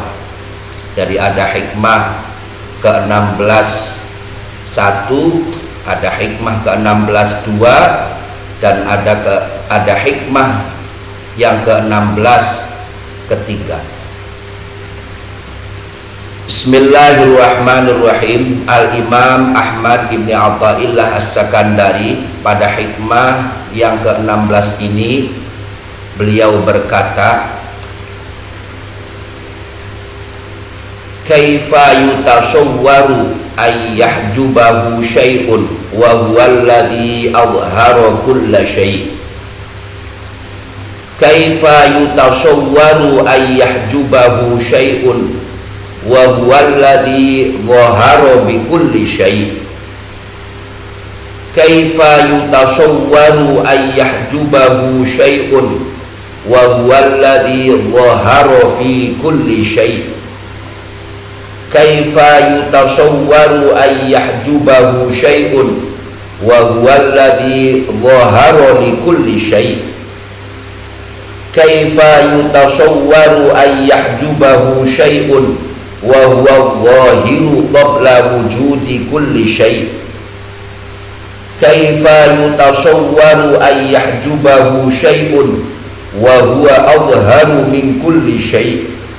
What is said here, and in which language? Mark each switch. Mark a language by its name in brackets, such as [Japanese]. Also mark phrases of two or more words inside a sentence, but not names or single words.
[Indonesian] Jadi ada hikmah ke-16 1, ada hikmah ke-16 2, dan ada hikmah yang ke-16 ketiga. Bismillahirrahmanirrahim. Al-Imam Ahmad ibn Atha'illah As-Sakandari pada hikmah yang ke-16 ini beliau berkata, [Arabic] كيف يتصور أن يحجبه شيء وهو الذي أظهر كل شيء'. كيف يتصور أن يحجبه شيء وهو الذي ظهر بكل شيء'. كيف يتصور أن يحجبه شيء وهو الذي ظهر في كل شيء'. كيف يتصور أن يحجبه شيء وهو الذي ظهر لكل شيء'. كيف يتصور أن يحجبه شيء وهو الظاهر قبل وجود كل شيء'. كيف يتصور أن يحجبه شيء وهو أظهر من كل شيء'.